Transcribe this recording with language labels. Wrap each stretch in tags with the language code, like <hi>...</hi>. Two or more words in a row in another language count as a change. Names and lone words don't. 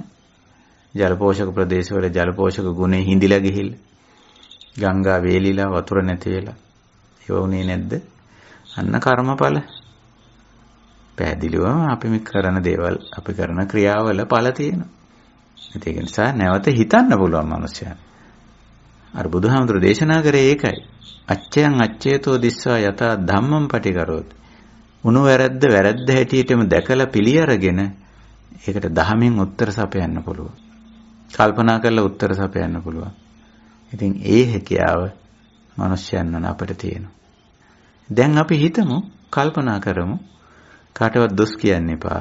<si>ජල පෝෂක ප්‍රදේශවල ජල පෝෂක ගුණේ හිඳිලා ගිහිල්ලා ගංගා වේලිලා වතුර නැති වෙලා ඒව උනේ නැද්ද? අන්න කර්මඵල. පැහැදිලිවම අපි මේ කරන දේවල්, අපි කරන ක්‍රියාවල ඵල තියෙනවා. ඒක නිසා නැවත හිතන්න පුළුවන් මනුස්සයා. අර බුදුහාමුදුරු දේශනා කරේ ඒකයි.</si> <pi>අච්චයන් අච්චේතෝ දිස්වා යතා ධම්මං පටිකරෝති.</pi> <si>උණු වැරද්ද වැරද්ද හැටියටම දැකලා පිළි අරගෙන ඒකට දහමෙන් උත්තර සපයන්න පුළුවන්. කල්පනා කරලා උත්තර සපයන්න පුළුවන්. ඉතින් ඒ හැකියාව මිනිස්යන් වන අපිට තියෙනවා. දැන් අපි හිතමු, කල්පනා කරමු, කාටවත් දොස් කියන්න එපා.</si>